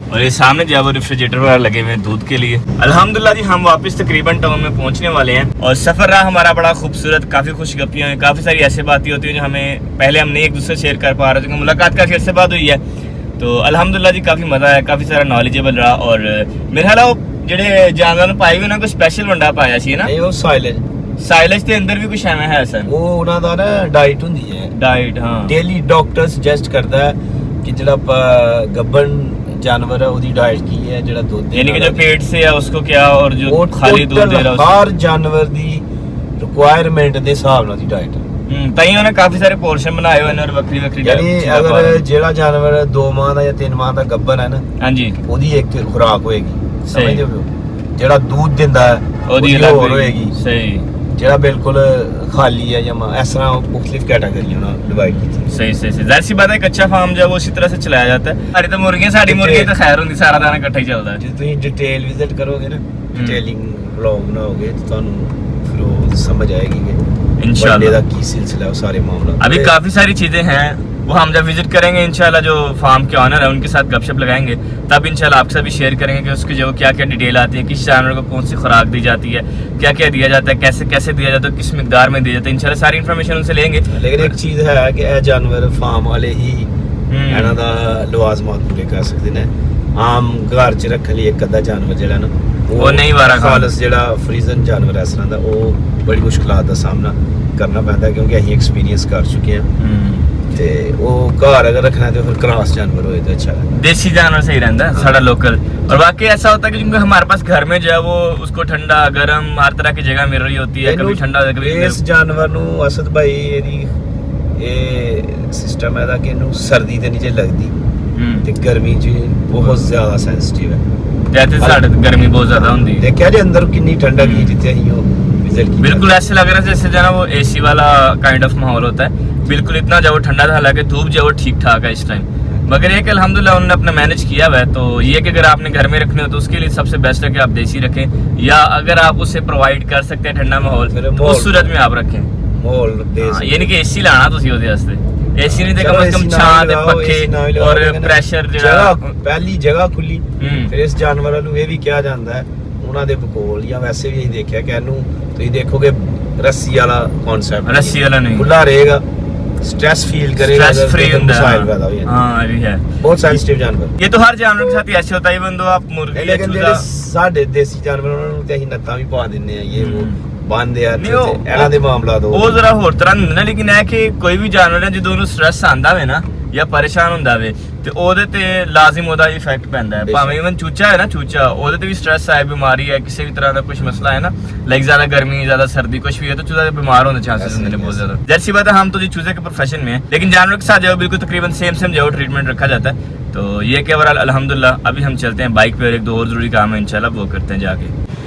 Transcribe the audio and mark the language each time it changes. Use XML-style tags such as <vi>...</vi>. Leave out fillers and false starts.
<hi>और ये सामने जो वो रेफ्रिजरेटर वगैरह लगे हुए हैं दूध के लिए। अल्हम्दुलिल्लाह जी, हम वापस तकरीबन टाउन में पहुंचने वाले हैं। और सफ़र रहा हमारा बड़ा खूबसूरत, काफ़ी खुशगपियाँ हुई, काफ़ी सारी ऐसी बातें होती हैं जो हमें पहले हम नहीं एक दूसरे शेयर कर पा रहे थे। मुलाकात काफ़ी अच्छे बात हुई है, तो अल्हम्दुलिल्लाह जी काफ़ी मज़ा आया, काफ़ी सारा नॉलेजेबल रहा। और मेरे ख्याल वो</hi> <pa>ਜਿਹੜੇ ਜਾਨਵਰਾਂ ਨੂੰ ਪਾਈ ਵੀ ਨਾ ਕੋਈ ਸਪੈਸ਼ਲ ਵੰਡਾ ਪਾਇਆ ਸੀ ਨਾ, ਇਹ ਉਹ ਸਾइलेज ਦੇ ਅੰਦਰ ਵੀ ਕੁਝ ਐਵੇਂ ਹੈ ਸਨ। ਉਹ ਉਹਨਾਂ ਦਾ ਨਾ ਡਾਈਟ ਹੁੰਦੀ ਹੈ, ਡਾਈਟ ਹਾਂ, ਡੇਲੀ ਡਾਕਟਰ ਸੁਜੈਸਟ ਕਰਦਾ ਹੈ ਕਿ ਜਿਹੜਾ ਗੱਭਣ</pa> <hi>जानवर है उसकी डाइट की है,</hi> <pa>ਜਿਹੜਾ ਦੁੱਧ</pa> <hi>यानी कि जो पेट से है उसको क्या, और जो खाली दूध दे रहा है हर जानवर</hi> <pa>ਦੀ रिक्वायरमेंट ਦੇ ਹਿਸਾਬ ਨਾਲ ਦੀ ਡਾਈਟ ਹੈ। ਤਾਂ ਹੀ ਉਹਨੇ ਕਾਫੀ ਸਾਰੇ ਪੋਰਸ਼ਨ ਬਣਾਏ ਹੋਏ ਨੇ ਔਰ ਵੱਖਰੀ ਵੱਖਰੀ ਯਾਨੀ ਅਗਰ ਜਿਹੜਾ ਜਾਨਵਰ 2 ਮਾਹ ਦਾ ਜਾਂ 3 ਮਾਹ ਦਾ ਗੱਭਣ ਹੈ ਨਾ, ਹਾਂਜੀ, ਉਹਦੀ ਇੱਕ ਖੁਰਾਕ ਹੋਏਗੀ, ਸਮਝਦੇ ਹੋ? ਜਿਹੜਾ ਦੁੱਧ ਦਿੰਦਾ ਹੈ ਉਹਦੀ ਹੋਰ ਹੋਏਗੀ। ਸਹੀ।</pa> <hi>ਜਿਹੜਾ ਬਿਲकुल खाली है या इस तरह मुख्तलिफ कैटेगरी डिवाइड की थी। सही सही सही, जाहिर सी बात है, एक अच्छा फार्म जो है वो इसी तरह से चलाया जाता है। सारी तो मुर्गियां, सारी मुर्गी तो खैर होंगी, सारा दाना इकट्ठा ही चलता है। जो तुम डिटेल विजिट करोगे ना, डिटेलिंग व्लॉग बनाओगे तो ਤੁਹਾਨੂੰ फिर वो समझ आएगी कि इंशाल्लाह</hi> <pa>ਦਾ ਕੀ</pa> <hi>सिलसिला है, सारे मामला। अभी काफी सारी चीजें हैं, वो हम जब विजिट करेंगे इंशाल्लाह, जो फार्म के ऑनर है उनके साथ गपशप लगाएंगे, तब इंशाल्लाह आपके साथ भी शेयर करेंगे कि उसकी जो क्या क्या डिटेल आती है, किस जानवर को कौन सी खुराक दी जाती है, क्या क्या दिया जाता है, कैसे कैसे दिया जाता है, किस मिकदार में दिया जाता है, इंशाल्लाह सारी इन्फॉर्मेशन उनसे लेंगे। लेकिन एक चीज़ है कि यह जानवर फार्म वाले ही</hi> <pa>ਇਹਨਾਂ ਦਾ ਲਵਾਜ਼ਮਾਤ ਪੂਰੇ ਕਰ ਸਕਦੇ ਨੇ। ਆਮ ਘਰ 'ਚ ਰੱਖਣ ਲਈ ਇੱਕ ਅੱਧਾ ਜਾਨਵਰ ਜਿਹੜਾ ਨਾ ਉਹ ਨਹੀਂ ਵਾਰਾ ਖਾਲਸ ਜਿਹੜਾ ਫਰੀਜ਼ਨ ਜਾਨਵਰ ਇਸ ਤਰ੍ਹਾਂ ਦਾ, ਉਹ ਬੜੀ ਮੁਸ਼ਕਲਾਂ ਦਾ ਸਾਹਮਣਾ ਕਰਨਾ ਪੈਂਦਾ, ਕਿਉਂਕਿ ਅਸੀਂ ਐਕਸਪੀਰੀਅੰਸ ਕਰ ਚੁੱਕੇ ਹਾਂ। ਤੇ ਉਹ ਘਰ</pa> <hi>अगर रखना है तो फिर क्रॉस जानवर हो तो अच्छा रहता है, देसी जानवर सही रहता है, सारा लोकल। और वाकई ऐसा होता है कि क्योंकि हमारे पास घर में जो है वो उसको ठंडा गर्म हर तरह की जगह मिल रही होती है, कभी ठंडा कभी इस जानवर</hi> <pa>ਨੂੰ असद भाई ਇਹਦੀ ਇਹ ਸਿਸਟਮ ਹੈ ਦਾ ਕਿ ਇਹਨੂੰ ਸਰਦੀ ਤੇ ਨਹੀਂ ਲੱਗਦੀ ਤੇ ਗਰਮੀ 'ਚ ਬਹੁਤ ਜ਼ਿਆਦਾ ਸੈਂਸਿਟਿਵ ਹੈ।</pa> <hi>जैसे साढ़े गर्मी बहुत ज्यादा होती है, देखा जी अंदर कितनी ठंडक की जितने ही हो विजिट की, बिल्कुल ऐसे लग रहा है जैसे जो है वो एसी वाला काइंड ऑफ माहौल होता है, बिल्कुल इतना जो ठंडा था, हालांकि धूप जो ठीक ठाक है इस टाइम। मगर ये कि अल्हम्दुलिल्लाह उन्होंने अपना मैनेज किया हुआ है। तो ये कि अगर आपने घर में रखने हो तो उसके लिए सबसे बेस्ट है कि आप देसी रखें, या अगर आप उसे प्रोवाइड कर सकते हैं ठंडा माहौल तो उस सूरत में आप रखें माहौल। यानी कि एसी लाना तुसी ਉਹਦੇ वास्ते, एसी नहीं तो कम से कम छां ते पखे और</hi> <pa>ਪ੍ਰੈਸ਼ਰ ਜਿਹੜਾ ਪਹਿਲੀ ਜਗ੍ਹਾ ਖੁੱਲੀ। ਫਿਰ ਇਸ ਜਾਨਵਰਾਂ ਨੂੰ ਇਹ ਵੀ ਕਿਹਾ ਜਾਂਦਾ ਹੈ ਉਹਨਾਂ ਦੇ ਬਕੋਲ ਜਾਂ ਵੈਸੇ ਵੀ ਅਸੀਂ ਦੇਖਿਆ ਕਿ ਇਹਨੂੰ ਤੁਸੀਂ ਦੇਖੋਗੇ ਰੱਸੀ ਵਾਲਾ ਕਨਸੈਪਟ, ਰੱਸੀ ਵਾਲਾ ਨਹੀਂ ਖੁੱਲਾ ਰਹੇਗਾ,</pa> <hi>स्ट्रेस फील करेगा, स्ट्रेस फ्री होता है। हाँ ये है, बहुत सेंसिटिव जानवर। ये तो हर जानवर के साथ ही ऐसे होता है, इवन दो आप मुर्गी या चूजा साडे देसी जानवर</hi> <pa>ਉਹਨਾਂ ਨੂੰ ਤੇ ਅਸੀਂ ਨੱਤਾਂ ਵੀ ਪਾ ਦਿੰਨੇ ਆ, ਇਹ ਉਹ ਬੰਦੇ ਆ ਤੇ ਇਹਨਾਂ ਦੇ ਮਾਮਲਾ ਦੋ ਉਹ ਜ਼ਰਾ ਹੋਰ ਤਰ੍ਹਾਂ ਹੁੰਦਾ, ਲੇਕਿਨ ਇਹ ਕਿ ਕੋਈ ਵੀ ਜਾਨਵਰ ਹੈ ਜਦੋਂ ਉਹਨੂੰ ਸਟ੍ਰੈਸ ਆਂਦਾ ਵੇ ਨਾ ਜਾਂ ਪਰੇਸ਼ਾਨ ਹੁੰਦਾ ਵੇ ਤੇ ਉਹਦੇ ਤੇ ਲਾਜ਼ਮ ਉਹਦਾ ਇਫੈਕਟ ਪੈਂਦਾ ਹੈ। ਭਾਵੇਂ ਇਵਨ ਚੂਚਾ ਹੈ ਨਾ, ਚੂਚਾ ਉਹਦੇ ਤੇ ਵੀ ਸਟ੍ਰੈਸ ਆਏ, ਬਿਮਾਰੀ ਹੈ, ਕਿਸੇ ਵੀ ਤਰ੍ਹਾਂ ਦਾ ਕੁਝ ਮਸਲਾ</pa> <hi>है ना, लाइक ज्यादा गर्मी ज्यादा सर्दी कुछ भी है तो चूजा बीमार होने चांसेस होते हैं बहुत ज्यादा। जैसी बात है हम तो जी चूजे के प्रोफेशन में है, लेकिन जानवर के साथ जो बिल्कुल तकरीबन सेम जो ट्रीटमेंट रखा जाता है। तो ये कि ओवरऑल अल्हम्दुलिल्लाह अभी हम चलते हैं बाइक पे और एक दो और जरूरी काम है इंशाल्लाह वो करते हैं जाके।</hi>